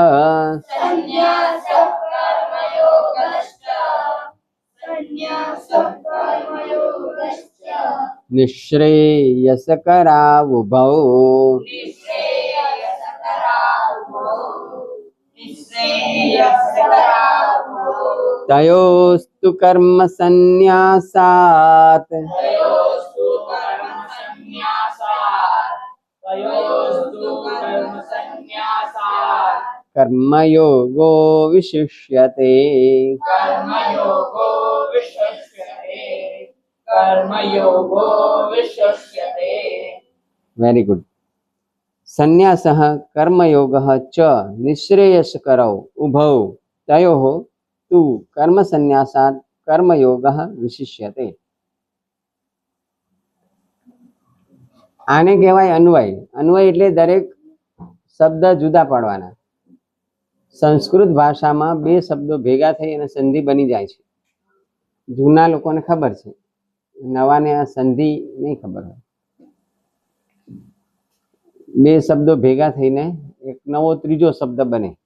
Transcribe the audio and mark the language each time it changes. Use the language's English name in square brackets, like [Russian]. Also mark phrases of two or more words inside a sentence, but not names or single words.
[Sanskrit] निःश्रेयसकरावुभौ तयोस्तु कर्म संन्यासात् कर्मयोगो विशिष्यते। [English] Very good. [Sanskrit] संन्यासः कर्मयोगः च निःश्रेयसकरौ उभौ तयोः तु कर्म संन्यासात् कर्मयोगः विशिष्यते। [Gujarati] આને કહેવાય અન્વય। अन्वय એટલે દરેક શબ્દ જુદા પાડવાના। સંસ્કૃત ભાષામાં બે શબ્દો ભેગા થઈ અને સંધિ બની જાય છે। જૂના લોકોને ખબર છે, નવાને આ સંધિ નહીં ખબર હોય। બે શબ્દો ભેગા થઈને એક નવો ત્રીજો શબ્દ બને।